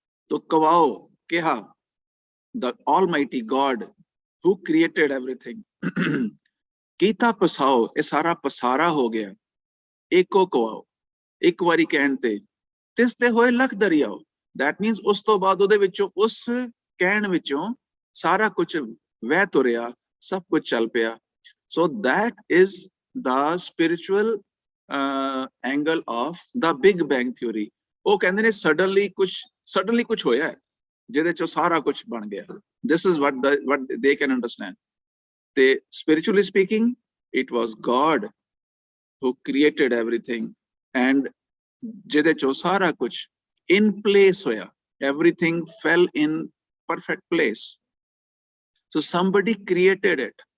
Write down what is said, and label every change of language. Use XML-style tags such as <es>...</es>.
<pa>ਤੋ ਕਵਾਓ ਕਿਹਾ</pa> <en>the almighty God who created everything</en> <pa>ਕੀਤਾ ਪਸਾਓ ਇਹ ਸਾਰਾ ਪਸਾਰਾ ਹੋ ਗਿਆ। ਏਕੋ ਕਵਾਓ ਇੱਕ ਵਾਰੀ ਕਹਿਣ ਤੇ ਤਿਸ ਤੇ ਹੋਏ ਲੱਖ ਦਰਿਆਓ।</pa> <en>that means</en> <pa>ਉਸ ਤੋਂ ਬਾਅਦ ਉਹਦੇ ਵਿੱਚੋਂ ਉਸ ਕਹਿਣ ਵਿੱਚੋਂ ਸਾਰਾ ਕੁਝ ਵਹਿ ਤੁਰਿਆ, ਸਭ ਕੁਝ ਚੱਲ ਪਿਆ।</pa> <en>so that is the spiritual angle of the big bang theory।</en> <pa>ਉਹ ਕਹਿੰਦੇ ਨੇ suddenly ਕੁਝ ਹੋਇਆ ਜਿਹਦੇ ਚੋਂ ਸਾਰਾ ਕੁਝ ਬਣ ਗਿਆ।</pa> <en>this is what they can understand। ਤੇ spiritually speaking it was God who created everything and</en> <pa>ਜਿਹਦੇ ਚੋਂ ਸਾਰਾ ਕੁਝ</pa> <en>in place ਹੋਇਆ। everything fell in perfect place। so somebody created it।</en>